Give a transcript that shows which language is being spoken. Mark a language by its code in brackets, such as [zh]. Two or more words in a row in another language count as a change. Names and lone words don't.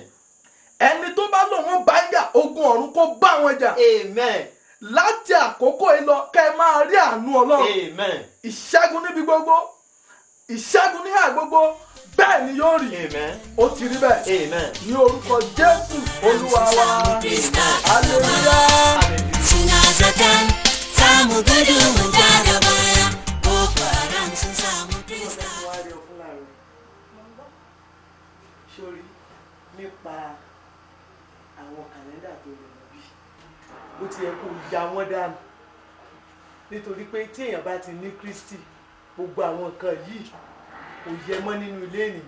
[yo] Ẹni tó bá lóun ó bá ń jà ogun ọ̀run kó bá wọn jà. Amen. Láti àkókò yìí lọ kẹ́ ẹ máa rí àánú Ọlọ́run. Amen. Ìṣẹ́gun níbi gbogbo, ìṣẹ́gun níhà gbogbo, bẹ́ẹ̀ ni yóò rí. Amen. Ó ti rí bẹ́ẹ̀. Amen. Ní orúkọ Jésù Olúwa wa. Hallelujah. [ha] Suna zaton samu gudu mun da baya, Boko Haram sun samu Krista. [yo] Sórí nípa àwọn kàlẹ́ndà tó lè lọ bí ó ti yẹ kó ya wọ́n dànù nítorí pé tí èèyàn bá ti ní Kristi gbogbo àwọn nǹkan yìí kò yẹ mọ́ nínú ilé ènìyàn.